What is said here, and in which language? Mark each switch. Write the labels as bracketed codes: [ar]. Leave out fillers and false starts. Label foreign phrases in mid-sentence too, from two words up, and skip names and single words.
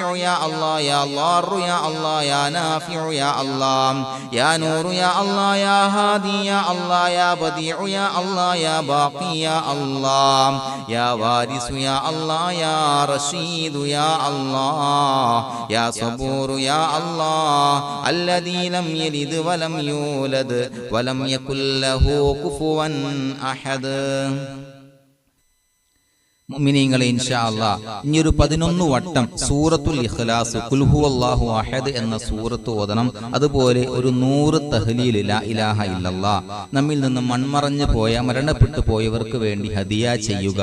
[ar] يا الله يا ضار يا الله يا نافع يا الله يا نور يا الله يا هادي يا الله يا بديع يا الله يا باقي يا الله يا وارث يا الله يا رشيد يا الله يا صبور يا الله الذي لم يلد ولم يولد ولم يكن له كفوا أحد. [ml] മുഅ്മിനീങ്ങളെ [ar] إن شاء الله [ml] ഇനിയൊരു 11 വട്ടം സൂറത്തുൽ ഇഖ്ലാസ് [ar] قل هو الله أحد [ml] എന്ന സൂറത്ത് ഓതണം. അതുപോലെ ഒരു 100 തഹ്ലീൽ [ar] لا إله إلا الله [ml] നമ്മിൽ നിന്ന് മൺമറഞ്ഞു പോയ മരണപ്പെട്ടു പോയവർക്ക് വേണ്ടി ഹദിയ ചെയ്യുക.